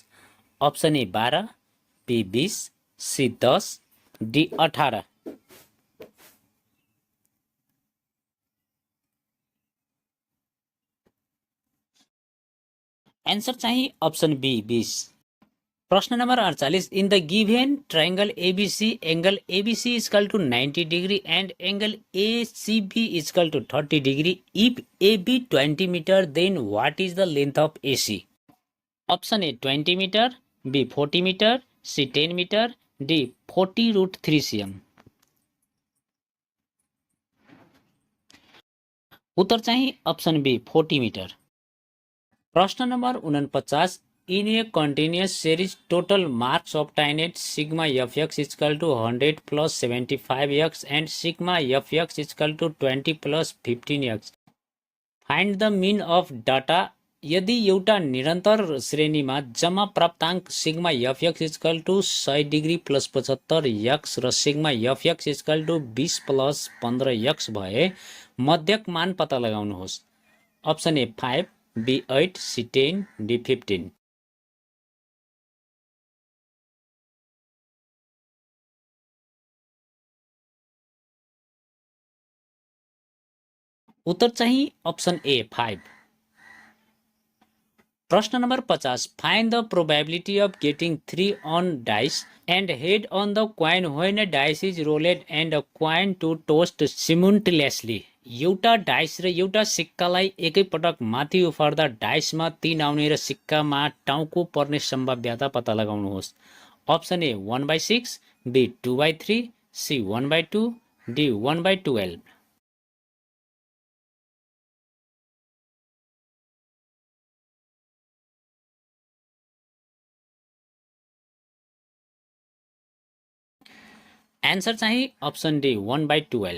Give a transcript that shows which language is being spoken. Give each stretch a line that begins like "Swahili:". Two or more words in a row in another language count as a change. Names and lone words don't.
Nepali: अप्सन ए 12, बी 20, सी 10, डी 18। एन्सर चाहिँ अप्सन बी 20। प्रश्न नम्बर
English: 48, in the given triangle ABC angle ABC is equal to 90 degree and angle ACB is equal to 30 degree. If AB 20 meter then what is the length of AC? Option A 20 meter, B 40 meter, C 10 meter, D 40√3 cm.
Nepali: उत्तर चाहिँ अप्सन बी 40 मिटर। प्रश्न नम्बर
English: 49, in a continuous series total marks obtained sigma fx is equal to 100 plus 75x and sigma fx is equal to 20 plus 15x। find the mean of data.
Nepali: यदि एउटा निरन्तर श्रेणीमा जम्मा प्राप्ताङ्क
English: sigma fx equal to 100 degree plus 75 x
Nepali: र
English: sigma fx equal to 20 plus 15 x
Nepali: भए मध्यक मान पत्ता लगाउनुहोस्। अप्सन ए 5, बी 8, सी 10, डी 15। उत्तर चाहिँ अप्सन ए 5। प्रश्न नम्बर
English: 50, find the probability of getting 3 on dice and head on the coin when a dice is rolled and a coin to tossed simultaneously।
Nepali: एउटा डाइस र एउटा सिक्कालाई एकैपटक माथि उफार्दा डाइसमा 3 आउने र सिक्कामा टाउको पर्ने सम्भाव्यता पत्ता लगाउनुहोस्। अप्सन ए 1/6, बी 2/3, सी 1/2, डी 1/12। एन्सर चाहिँ अप्सन डी 1/12।